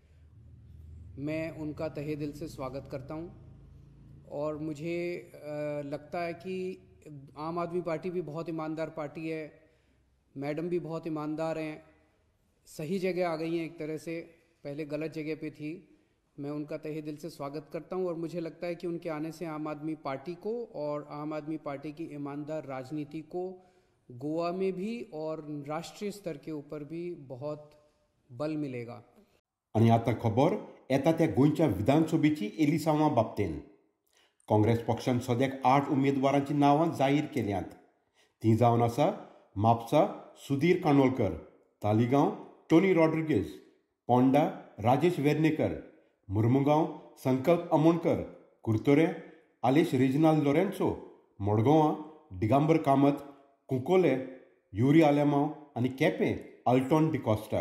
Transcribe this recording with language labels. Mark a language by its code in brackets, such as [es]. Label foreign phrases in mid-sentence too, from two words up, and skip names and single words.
[hi] मैं उनका तहे दिल से स्वागत करता हूं और मुझे लगता है कि आम आदमी पार्टी भी बहुत ईमानदार पार्टी है, मैडम भी बहुत ईमानदार हैं, सही जगह आ गई हैं एक तरह से, पहले गलत जगह पे थी. मैं उनका तहे दिल से स्वागत करता हूं और मुझे लगता है कि उनके आने से आम आदमी पार्टी को और आम आदमी पार्टी की ईमानदार राजनीति को गोवा में भी और राष्ट्रीय स्तर के ऊपर भी बहुत बल मिलेगा. [kok] आनी आतां खबर येता त्या गोंयच्या विधानसभेची एलिसांवां बाबतींत. काँग्रेस पक्षान सद्याक 8 उमेदवारांची नांवां जाहीर केल्यांत. तीं जावन आसा म्हापसा सुधीर कांदोळकर, तालिगांव टोनी रॉड्रिगेज, पोंडा राजेश वेर्णेकर, मुर्मुगांव संकल्प आमोणकर, कुर्तोरे आलेश रेजिनाल्ड लोरेन्सो, मडगांवां दिगांबर कामत, कुंकोले युरी आलेमांव आनी केपें आल्टॉन डिकॉस्टा.